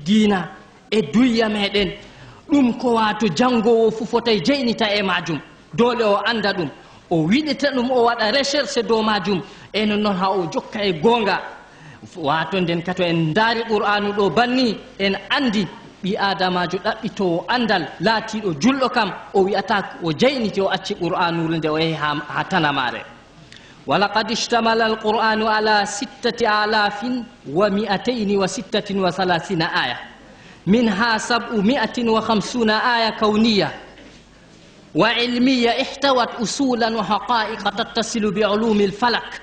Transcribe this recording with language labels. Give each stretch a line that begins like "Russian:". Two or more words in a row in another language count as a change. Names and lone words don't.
Fula: diina e duyya meɗen ɗum ko wato jangowo fu fotay jeynita e majum dole o anda ɗum o wiɗita ɗum o waɗa recherche dow majum e non ha o jokka e gonga wato nden kato en daari qur'anu ɗo banni en andi ɓi adamajo ɗaɓɓitowo andal laatiɗo julɗo kam o wi'ata o jeyniti o acci qur'anure nde o yehi ha tanamare
Arabic: ولقد اشتمل القرآن على 6236 آية منها 750 آية كونية وعلمية احتوت أصولا وحقائق تتصل بعلوم الفلك